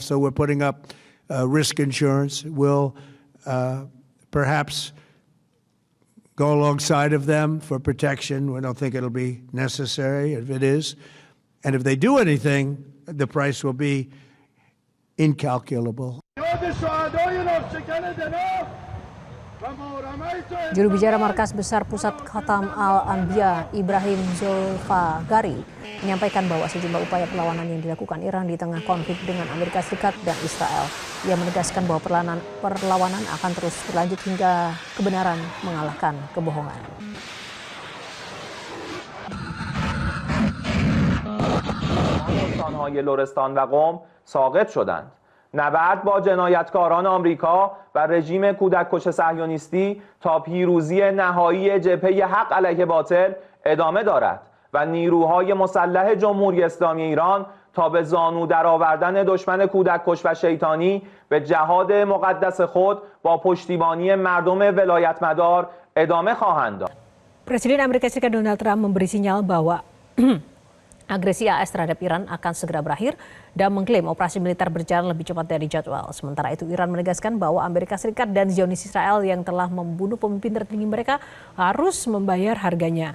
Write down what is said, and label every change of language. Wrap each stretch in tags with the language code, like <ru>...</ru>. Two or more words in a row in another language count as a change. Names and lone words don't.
<en>So we're putting up risk insurance. We'll perhaps go alongside of them for protection. We don't think it'll be necessary if it is. And if they do anything, the price will be incalculable.</en> <id>Juru bicara Markas Besar Pusat Khatam Al-Anbiya Ibrahim Zulfagari menyampaikan bahwa sejumlah upaya perlawanan yang dilakukan Iran di tengah konflik dengan Amerika Serikat dan Israel. Ia menegaskan bahwa perlawanan akan terus berlanjut hingga kebenaran mengalahkan kebohongan.</id> <fa>استان‌های لرستان و قم ساقط شدند. نبرد با جنایتکاران آمریکا و رژیم کودککش صهیونیستی تا پیروزی نهایی جبهه حق علیه باطل ادامه دارد و نیروهای مسلح جمهوری اسلامی ایران تا به زانو درآوردن دشمن کودککش و شیطانی به جهاد مقدس خود با پشتیبانی مردم ولایتمدار ادامه خواهند داد.</fa> <id>Presiden Amerika Serikat Donald Trump memberi sinyal bahwa agresi AS terhadap Iran akan segera berakhir dan mengklaim operasi militer berjalan lebih cepat dari jadwal. Sementara itu Iran menegaskan bahwa Amerika Serikat dan Zionis Israel yang telah membunuh pemimpin tertinggi mereka harus membayar harganya.</id>